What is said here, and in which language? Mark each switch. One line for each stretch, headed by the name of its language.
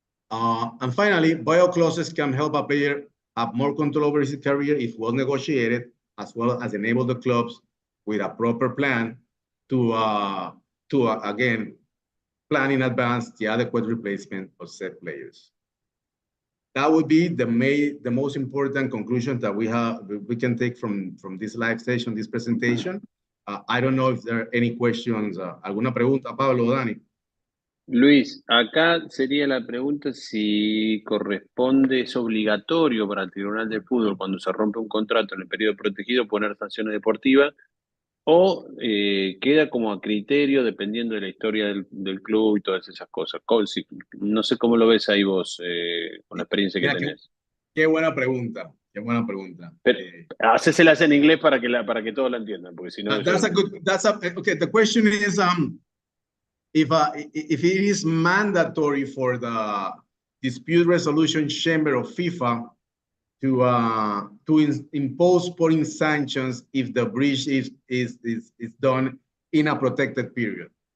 English: And finally, buyout clauses can help a player have more control over his career if well negotiated, as well as enable the clubs with a proper plan to again, plan in advance the adequate replacement of said players. That would be the most important conclusion that we can take from this live session, this presentation. I don't know if there are any questions.
Spanish: ¿Alguna pregunta, Pablo o Dani? Luis, acá sería la pregunta si corresponde, es obligatorio para el Tribunal de Fútbol cuando se rompe un contrato en el periodo protegido poner sanciones deportivas o queda como a criterio dependiendo de la historia del club y todas esas cosas. No sé cómo lo ves ahí vos con la experiencia que tenés. Qué buena pregunta, qué buena pregunta. Pero, hacéselas en inglés para que todos la entiendan, porque si no...
English: Okay, the question is, if it is mandatory for the dispute resolution chamber of FIFA to impose sporting sanctions if the breach is done in a protected period.